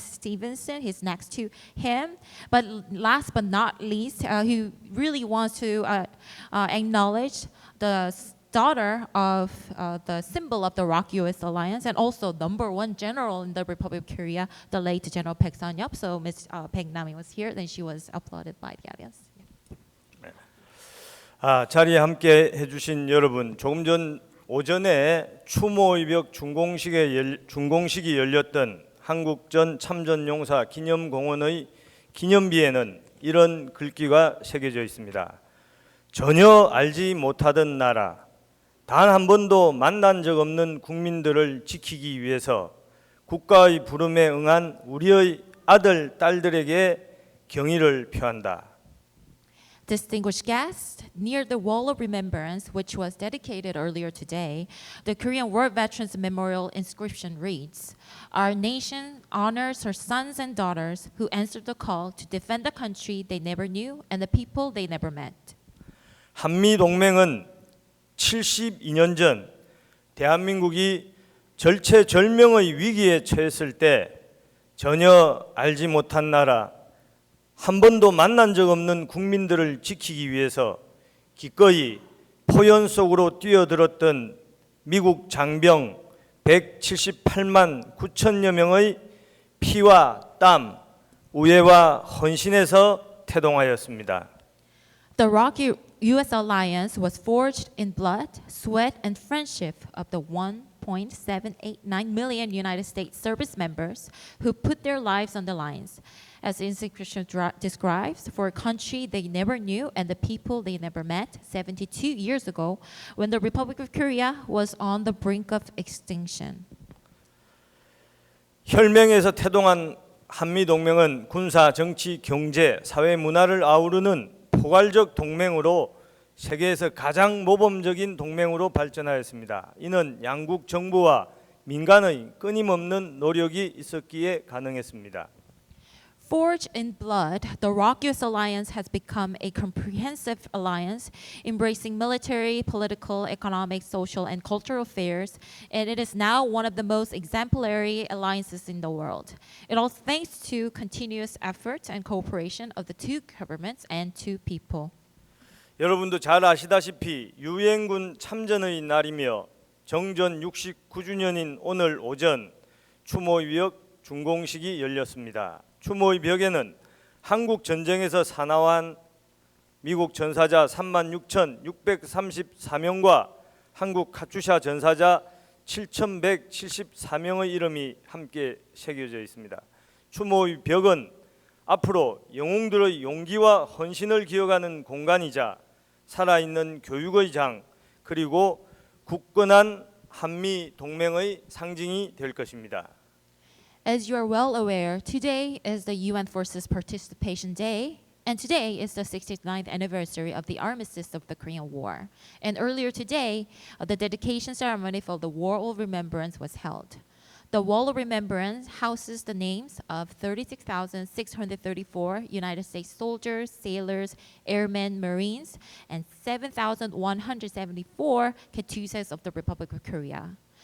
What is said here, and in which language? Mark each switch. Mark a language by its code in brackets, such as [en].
[en] Stevenson, he's next to him. But last but not least, he really wants to acknowledge the daughter of the symbol of the ROK-U.S. alliance and also #1 general in the Republic of Korea, the late General Baek Sun-yup. So Ms. Baek Nami was here, then she was applauded by the audience. [ko] 자리에 함께 해주신 여러분, 조금 전 오전에 추모의벽 준공식이 열렸던 한국전 참전용사 기념공원의 기념비에는 이런 글귀가 새겨져 있습니다. 전혀 알지 못하던 나라, 단 한 번도 만난 적 없는 국민들을 지키기 위해서 국가의 부름에 응한 우리의 아들, 딸들에게 경의를 표한다. [en] Distinguished guests, near the Wall of Remembrance, which was dedicated earlier today, the Korean War Veterans Memorial inscription reads, "Our nation honors her sons and daughters who answered the call to defend the country they never knew and the people they never met." [ko] 한미 동맹은 72년 전 대한민국이 절체절명의 위기에 처했을 때 전혀 알지 못한 나라, 한 번도 만난 적 없는 국민들을 지키기 위해서 기꺼이 포연 속으로 뛰어들었던 미국 장병 178만 9천여 명의 피와 땀, 우애와 헌신에서 태동하였습니다. [en] The ROK-U.S. alliance was forged in blood, sweat, and friendship of the 1.789 million United States service members who put their lives on the lines. As the inscription describes, for a country they never knew and the people they never met 72 years ago when the Republic of Korea was on the brink of extinction. [ko] 혈맹에서 태동한 한미동맹은 군사, 정치, 경제, 사회, 문화를 아우르는 포괄적 동맹으로 세계에서 가장 모범적인 동맹으로 발전하였습니다. 이는 양국 정부와 민간의 끊임없는 노력이 있었기에 가능했습니다. [en] Forged in blood, the ROK-U.S. alliance has become a comprehensive alliance embracing military, political, economic, social, and cultural affairs, and it is now one of the most exemplary alliances in the world. It all thanks to continuous effort and cooperation of the two governments and two people. [ko] 여러분도 잘 아시다시피 유엔군 참전의 날이며 정전 69주년인 오늘 오전 추모의 벽 준공식이 열렸습니다. 추모의 벽에는 한국 전쟁에서 사망한 미국 전사자 36,634명과 한국 카투샤 전사자 7,174명의 이름이 함께 새겨져 있습니다. 추모의 벽은 앞으로 영웅들의 용기와 헌신을 기억하는 공간이자 살아있는 교육의 장, 그리고 굳건한 한미 동맹의 상징이 될 것입니다. [en] As you are well aware, today is the UN Forces Participation Day, and today is the 69th anniversary of the armistice of the Korean War. And earlier today, the dedication ceremony for the Wall of Remembrance was held. The Wall of Remembrance houses the names of 36,634 United States soldiers, sailors, airmen, Marines, and 7,174 KUSAFs of the Republic of Korea.